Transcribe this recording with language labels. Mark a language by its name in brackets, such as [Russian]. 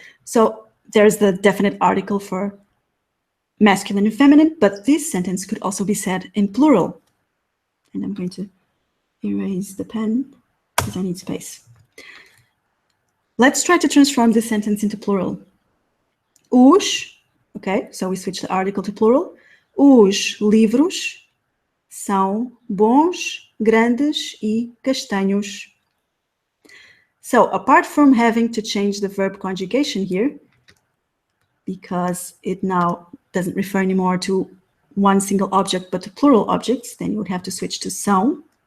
[English] So there's the definite article for masculine and feminine, but this sentence could also be said in plural. And I'm going to erase the pen because I need space. Let's try to transform this sentence into plural. Os, okay, so we switch the article to plural. [Portuguese] Os livros são bons, grandes e castanhos. [English] So apart from having to change the verb conjugation here, because it now doesn't refer anymore to one single object but to plural objects, then you would have to switch to são.